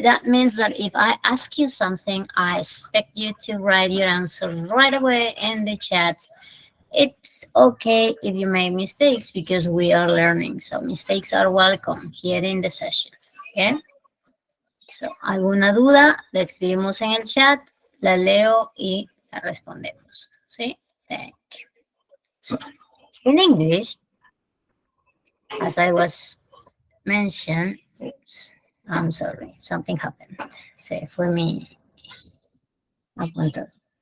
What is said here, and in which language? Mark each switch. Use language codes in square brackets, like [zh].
[en] That means that if I ask you something, I expect you to write your answer right away in the chat. It's okay if you make mistakes because we are learning, so mistakes are welcome here in the session, okay? [es] So, ¿alguna duda? La escribimos en el chat, la leo y la respondemos, ¿sí? [en] Thank you. So, in English, as I was mentioned, oops, I'm sorry, something happened. [es] Se fue mi apuntador.